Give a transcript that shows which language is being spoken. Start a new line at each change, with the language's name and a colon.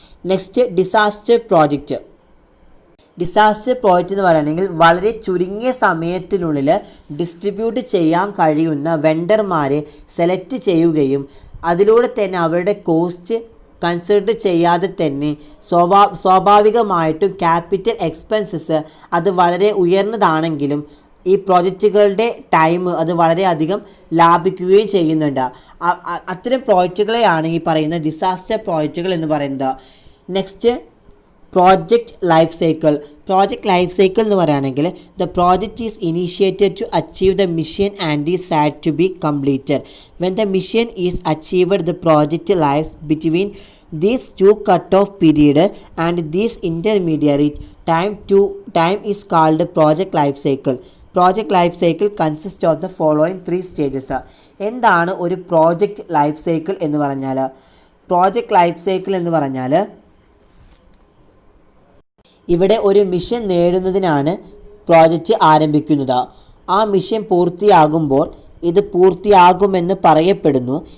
Malayalam: Next disaster project. Disaster project എന്ന് പറയുകയാണെങ്കിൽ വളരെ ചുരുങ്ങിയ സമയത്തിനുള്ളിൽ ഡിസ്ട്രിബ്യൂട്ട് ചെയ്യാൻ കഴിയുന്ന വെണ്ടർമാരെ സെലക്ട് ചെയ്യുകയും അതിലൂടെ തന്നെ അവരുടെ കോസ്റ്റ് കൺസിഡർ ചെയ്യാതെ തന്നെ സ്വാഭാവികമായിട്ടും ക്യാപിറ്റൽ എക്സ്പെൻസസ് അത് വളരെ ഉയർന്നതാണെങ്കിലും ഈ പ്രോജക്റ്റുകളുടെ ടൈം അത് വളരെയധികം ലാഭിക്കുകയും ചെയ്യുന്നുണ്ട്. അത്തരം പ്രോജക്റ്റുകളെയാണ് ഈ പറയുന്ന ഡിസാസ്റ്റർ പ്രോജക്റ്റുകൾ എന്ന് പറയുന്നത്.
English: Next project life cycle. Project life cycle
Malayalam: എന്ന് പറയുകയാണെങ്കിൽ
English: The project is initiated to achieve the mission and is said to be completed. When the mission is achieved the project lives between these 2 cut-off period and this intermediary time is called project life cycle. Project life cycle consists of the following 3 stages.
Malayalam: എന്താണ് ഒരു project life cycle എന്ന് പറഞ്ഞാൽ? Project life cycle എന്ന് പറഞ്ഞാൽ ഇവിടെ ഒരു mission നേടുന്നതിനാണ് project ആരംഭിക്കുന്നത്. ആ മിഷൻ പൂർത്തിയാകുമ്പോൾ ഇത് പൂർത്തിയാകുമെന്ന് പറയപ്പെടുന്നു.